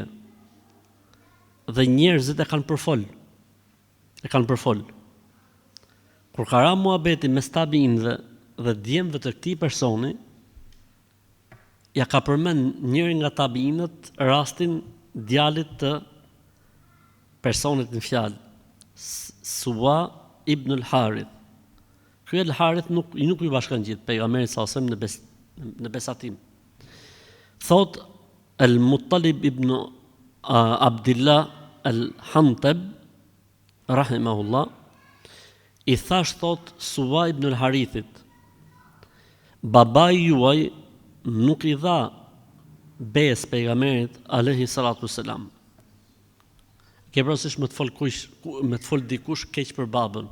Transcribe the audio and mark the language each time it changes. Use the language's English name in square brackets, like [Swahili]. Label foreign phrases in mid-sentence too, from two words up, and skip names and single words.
[Albanian] Dhe njerëzit e kanë përfol. Kur ka ra muhabeti mes tabiinëve dhe djemve të këtij personi, ja ka përmend njëri nga tabiinët rastin djalit të personit në fjalë, Suwa ibn al-Harith. Ky al-Harith nuk ju bashkangjit pejgamberit [Arabic] صلى الله عليه وسلم [Albanian] në besatim. Thot al-Muttalib ibn Abdullah al-Hantab rahimahullah, i thash thot Suwa ibn al-Harithit, babai juaj nuk i dha bes pejgamberit [Arabic] عليه الصلاة والسلام. [Albanian] Ke parasysh me të fol dikush keq për babën.